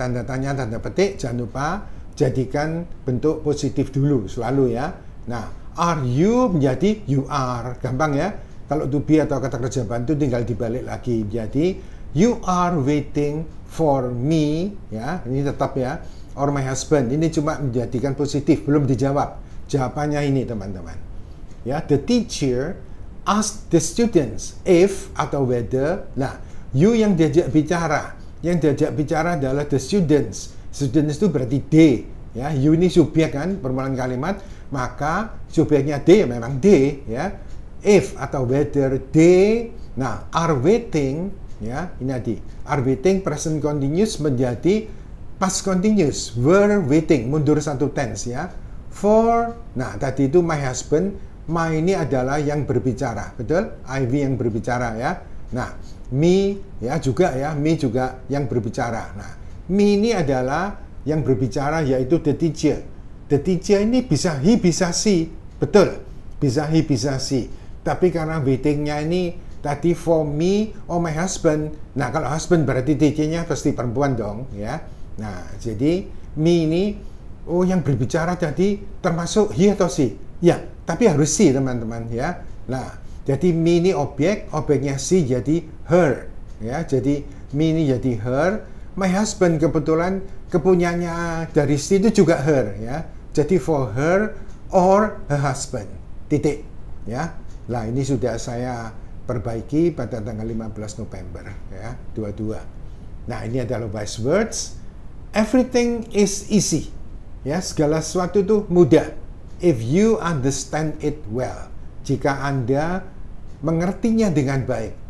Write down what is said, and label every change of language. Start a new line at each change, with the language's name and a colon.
Indonesian: Tanda tanya, tanda petik, jangan lupa jadikan bentuk positif dulu selalu ya. Nah, are you menjadi you are, gampang ya. Kalau to be atau kata kerja bantu tinggal dibalik lagi.
English: Jadi you are waiting for me, ya.
Indonesian: Ini tetap ya, or my husband. Ini cuma menjadikan positif, belum dijawab. Jawabannya ini teman-teman. Ya,
English: the teacher ask the students if
Indonesian: atau whether. Nah, you yang diajak bicara. Yang diajak bicara adalah the students. Students itu berarti they, ya. You ini subjek kan, permulaan kalimat, maka subjeknya they memang they, ya.
English: If atau whether they, nah, are waiting, ya.
Indonesian: Ini tadi are waiting present continuous menjadi past continuous, were waiting mundur satu tense ya. For, nah tadi itu my husband. My ini adalah yang berbicara, betul? Ivy yang berbicara ya. Nah, me ya juga ya, me juga yang berbicara. Nah, me ini adalah yang berbicara yaitu the teacher. The teacher ini bisa he, bisa she, betul? Bisa he, bisa she. Tapi karena waitingnya ini tadi for me or my husband. Nah, kalau husband berarti teachernya pasti perempuan dong ya. Nah, jadi me ini yang berbicara tadi termasuk he atau she? Ya, tapi harus she teman-teman ya. Nah, jadi me ini objek, objeknya she jadi her ya. Jadi me ini jadi her. My husband kebetulan kepunyaannya dari she itu juga her ya.
English: Jadi for her or her husband.
Indonesian: Titik ya. Nah, ini sudah saya perbaiki pada tanggal 15 November ya, 22. Nah, ini adalah wise words.
English: Everything is easy.
Indonesian: Ya, segala sesuatu itu mudah.
English: If you understand it well.
Indonesian: Jika Anda mengertinya dengan baik.